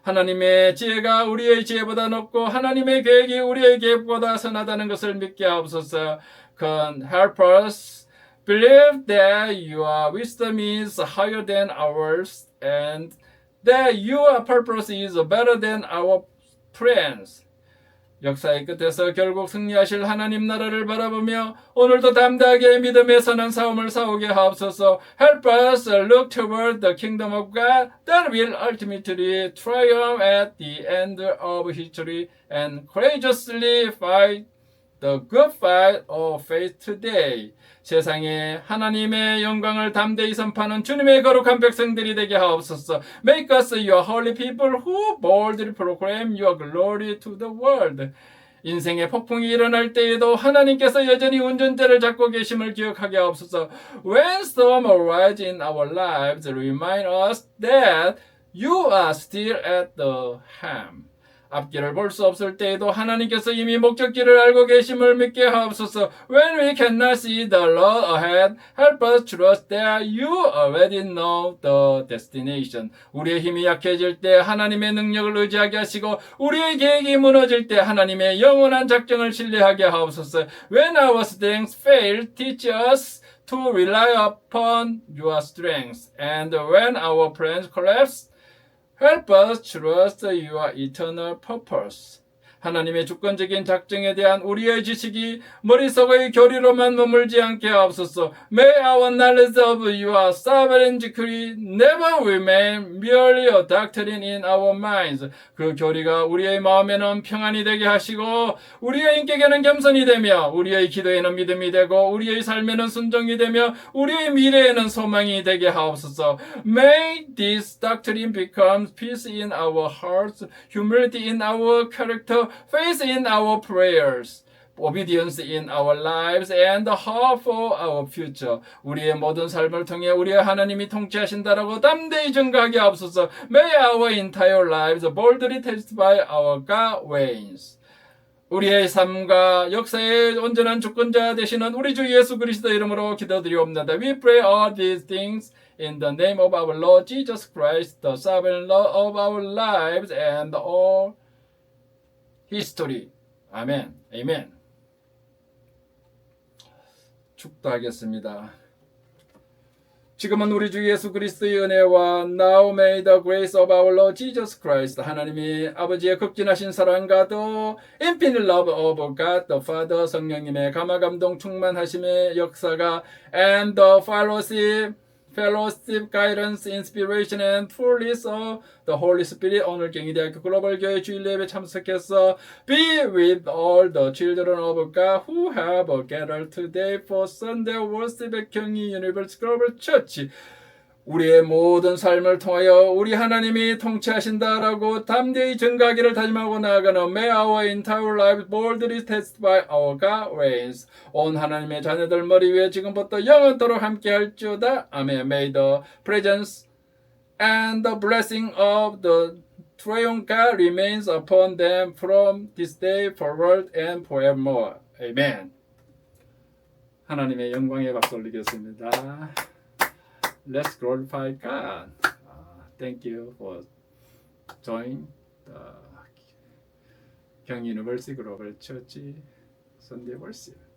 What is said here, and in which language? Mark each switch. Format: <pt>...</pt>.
<ko>하나님의 지혜가 우리의 지혜보다 높고 하나님의 계획이 우리의 계획보다 선하다는 것을 믿게 하옵소서.</ko> <en>Help us believe that your wisdom is higher than ours and that your purpose is better than our plans.</en> <ko>역사의 끝에서 결국 승리하실 하나님 나라를 바라보며 오늘도 담대하게 믿음의 선한 싸움을 싸우게 하옵소서.</ko> <en>Help us look toward the kingdom of God that will ultimately triumph at the end of history and courageously fight the good fight of faith today.</en> <ko>세상에 하나님의 영광을 담대히 선포하는 주님의 거룩한 백성들이 되게 하옵소서.</ko> <en>Make us your holy people who boldly proclaim your glory to the world.</en> <ko>인생의 폭풍이 일어날 때에도 하나님께서 여전히 운전대를 잡고 계심을 기억하게 하옵소서.</ko> <en>When storm arise in our lives, remind us that you are still at the helm.</en> <ko>앞길을 볼 수 없을 때에도 하나님께서 이미 목적지를 알고 계심을 믿게 하옵소서.</ko> <en>When we cannot see the road ahead, help us trust that you already know the destination.</en> <ko>우리의 힘이 약해질 때 하나님의 능력을 의지하게 하시고 우리의 계획이 무너질 때 하나님의 영원한 작정을 신뢰하게 하옵소서.</ko> <en>When our strength fail, teach us to rely upon your strength. And when our plans collapse, help us trust your eternal purpose.</en> <ko>하나님의 주권적인 작정에 대한 우리의 지식이 머릿속의 교리로만 머물지 않게 하옵소서.</ko> <en>May our knowledge of your sovereign decree never remain merely a doctrine in our minds.</en> <ko>그 교리가 우리의 마음에는 평안이 되게 하시고 우리의 인격에는 겸손이 되며 우리의 기도에는 믿음이 되고 우리의 삶에는 순종이 되며 우리의 미래에는 소망이 되게 하옵소서.</ko> <en>May this doctrine become peace in our hearts, humility in our character, faith in our prayers, obedience in our lives, and hope for our future.</en> <ko>우리의 모든 삶을 통해 우리의 하나님이 통치하신다라고 담대히 증거하게 하옵소서.</ko> <en>May our entire lives boldly testify our God reigns.</en> <ko>우리의 삶과 역사의 온전한 주권자 되시는 우리 주 예수 그리스도 이름으로 기도드리옵나다.</ko> <en>We pray all these things in the name of our Lord Jesus Christ, the sovereign Lord of our lives and all history.</en> <ko>아멘. 아멘. 축도하겠습니다. 지금은 우리 주 예수 그리스도의 은혜와</ko> <en>Now may the grace of our Lord Jesus Christ</en> <ko>하나님이 아버지의 극진하신 사랑과 또</ko> <en>infinite love of God the Father</en> <ko>성령님의 감화감동 충만하심의 역사가</ko> <en>and the fellowship, guidance, inspiration and fullness of the Holy Spirit</en> <ko>오늘 경희대학교 글로벌 교회 주일 예배 참석해서</ko> <en>be with all the children of God who have gathered today for Sunday worship at 경희 Universal Global Church.</en> <ko>우리의 모든 삶을 통하여 우리 하나님이 통치하신다라고 담대히 증거하기를 다짐하고 나아가는</ko> <en>May our entire life boldly testify our God reigns.</en> <ko>온 하나님의 자녀들 머리 위에 지금부터 영원토록 함께할지어다. 아멘.</ko> <en>May the presence and the blessing of the triune God remains upon them from this day forward and forevermore. Amen.</en> <ko>하나님의 영광의 박수 올리겠습니다.</ko> <en>Let's glorify God. Thank you for joining the 경희 유니버시티 글로벌 처치 선데이 월십.</en>